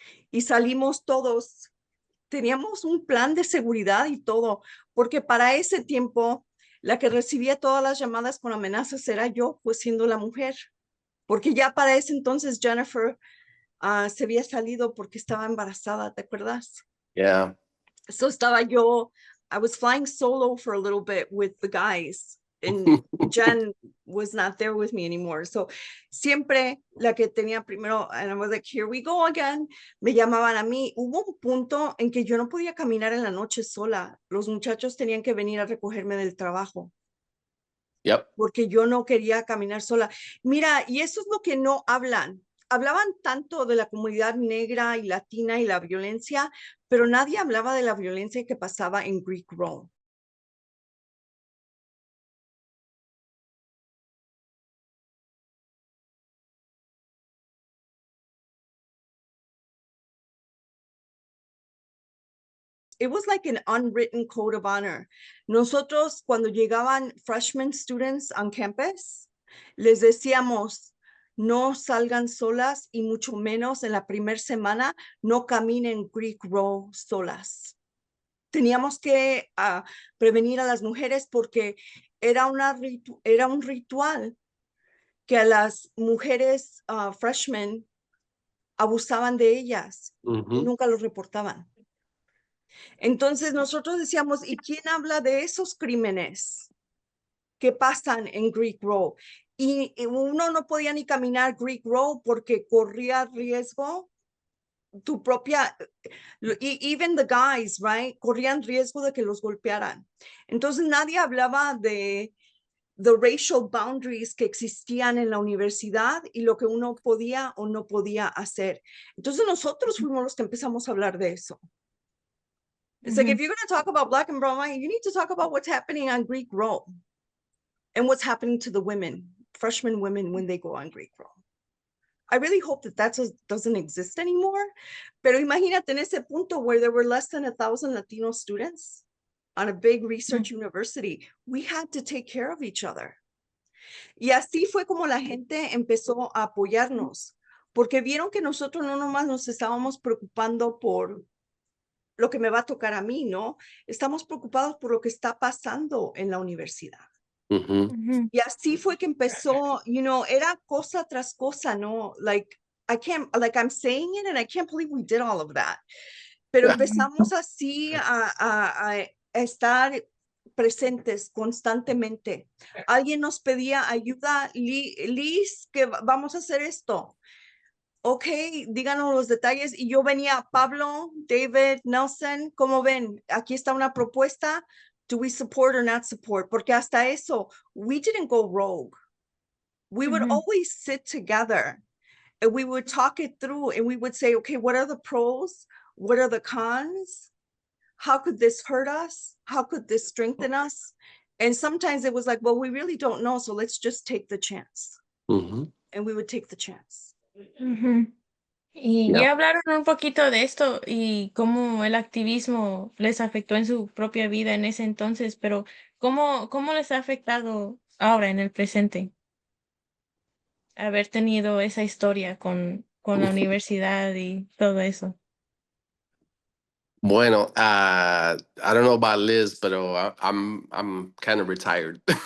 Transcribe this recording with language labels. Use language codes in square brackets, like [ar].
[es] Y salimos todos, teníamos un plan de seguridad y todo, porque para ese tiempo la que recibía todas las llamadas con amenazas era yo, pues siendo la mujer, porque ya para ese entonces Jennifer se había salido porque estaba embarazada, ¿te acuerdas? [en] Yeah. [es] So estaba yo, [en] I was flying solo for a little bit with the guys, and Jen was not there with me anymore. [es] So siempre la que tenía primero, [en] and I was like, here we go again, [es] me llamaban a mí. Hubo un punto en que yo no podía caminar en la noche sola. Los muchachos tenían que venir a recogerme del trabajo. Yep. Porque yo no quería caminar sola. Mira, y eso es lo que no hablan. Hablaban tanto de la comunidad negra y latina y la violencia, pero nadie hablaba de la violencia que pasaba en Greek Row. [en] It was like an unwritten code of honor. [es] Nosotros, cuando llegaban [en] freshman students on campus, [es] les decíamos, no salgan solas y mucho menos en la primera semana, no caminen Greek Row solas. Teníamos que prevenir a las mujeres porque era un ritual que a las mujeres freshmen abusaban de ellas y nunca los reportaban. Entonces nosotros decíamos, ¿y quién habla de esos crímenes que pasan en Greek Row? Y uno no podía ni caminar Greek Row porque corría riesgo tu propia, [en] even the guys, right, [es] corrían riesgo de que los golpearan. Entonces nadie hablaba de [en] the racial boundaries [es] que existían en la universidad y lo que uno podía o no podía hacer. Entonces nosotros fuimos los que empezamos a hablar de eso. [en] It's like, if you're going to talk about Black and brown wine, you need to talk about what's happening on Greek Rome and what's happening to the women, freshman women, when they go on Greek Rome. I really hope that doesn't exist anymore. [es] Pero imagínate en ese punto [en] where there were less than 1,000 Latino students on a big research university. We had to take care of each other. [es] Y así fue como la gente empezó a apoyarnos, porque vieron que nosotros no nomás nos estábamos preocupando por lo que me va a tocar a mí, ¿no? Estamos preocupados por lo que está pasando en la universidad. Y así fue que empezó, era cosa tras cosa, ¿no? [en] Like, I'm saying it and I can't believe we did all of that. [es] Pero empezamos así a estar presentes constantemente. Alguien nos pedía ayuda, Liz, que vamos a hacer esto. Ok, díganos los detalles. Y yo venía, Pablo, David, Nelson, ¿cómo ven? Aquí está una propuesta. [en] Do we support or not support? [es] Porque hasta eso, [en] we didn't go rogue. We would always sit together and we would talk it through and we would say, okay, what are the pros? What are the cons? How could this hurt us? How could this strengthen us? And sometimes it was like, well, we really don't know. So let's just take the chance. And we would take the chance. [es] Y [en] Yeah. [es] ya hablaron un poquito de esto y cómo el activismo les afectó en su propia vida en ese entonces, pero ¿cómo les ha afectado ahora en el presente haber tenido esa historia con la universidad y todo eso? [en] Bueno, I don't know about Liz, but I'm kind of retired.